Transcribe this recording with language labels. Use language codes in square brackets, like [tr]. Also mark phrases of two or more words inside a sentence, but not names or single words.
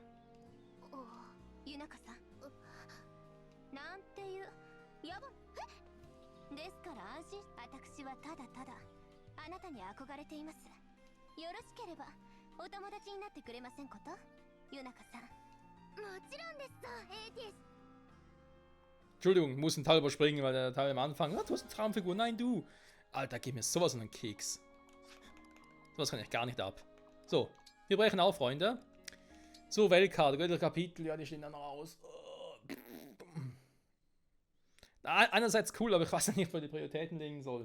[ja] ゆなかさん、なんていう野暮ですから安心。私はただただあなたに憧れています。よろしければお友達になってくれませんこと、ゆなかさん。もちろんですぞ、ATS。 [de] Entschuldigung, ich muss einen Teil überspringen, weil der Teil am Anfang. Ah, du hast eine Traumfigur. Nein, du. Alter, gib mir sowas in einen Keks. Sowas kann ich gar nicht ab. So, wir brechen auf, Freunde. So, Weltkarte, göttliche Kapitel. Ja, die stehen dann noch aus. Einerseits cool, aber ich weiß nicht, wo die Prioritäten liegen soll.